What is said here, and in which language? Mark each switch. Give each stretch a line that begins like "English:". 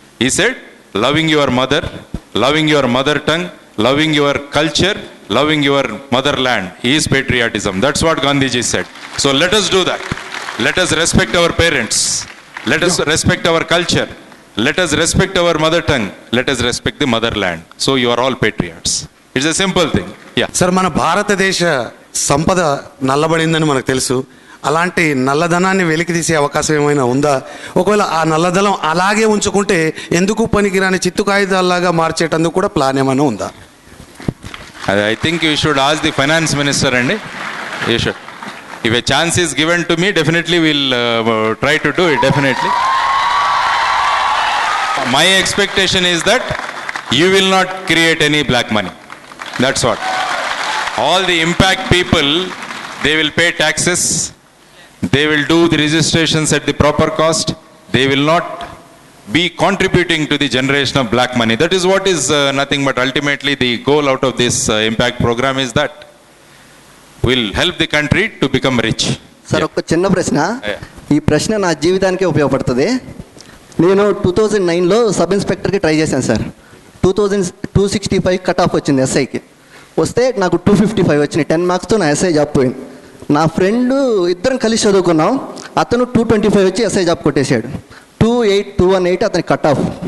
English: He said, loving your mother, loving your mother tongue, loving your culture, loving your motherland is patriotism. That's what Gandhiji said. So let us do that. Let us respect our parents. Let us respect our culture. Let us respect our mother tongue. Let us respect the motherland. So you are all patriots. It's a simple thing. Yeah.
Telugu: Sir, మన భారతదేశ సంపద నల్లబడిందని మనకు తెలుసు. అలాంటి నల్లధనాన్ని వెలికి తీసే అవకాశం ఏమైనా ఉందా? ఒకవేళ ఆ నల్లధనం అలాగే ఉంచుకుంటే ఎందుకు పనికిరాని చిత్తు కాగితాల్లాగా మార్చేటందుకు కూడా ప్లాన్ ఏమైనా ఉందా?
English: I think you should ask the finance minister, and you should. If a chance is given to me, definitely we'll try to do it, definitely. My expectation is that you will not create any black money. That's what. All the impact people, they will pay taxes. They will do the registrations at the proper cost. They will not be contributing to the generation of black money. That is what is nothing but ultimately the goal out of this impact program is that will help the country to become rich.
Telugu: Sir, ఒక చిన్న ప్రశ్న. ఈ ప్రశ్న నా జీవితానికే ఉపయోగపడుతుంది. నేను 2009లో sub ఇన్స్పెక్టర్కి try చేశాను sir. 265 cut off వచ్చింది ఎస్ఐకి. వస్తే నాకు 255 వచ్చినాయి. 10 మార్క్స్తో నా ఎస్ఐ జాబ్ పోయింది. నా ఫ్రెండ్ ఇద్దరం కలిసి చదువుకున్నాం. అతను 225 వచ్చి ఎస్ఐ జాబ్ కొట్టేశాడు. 218 అతని కట్ ఆఫ్.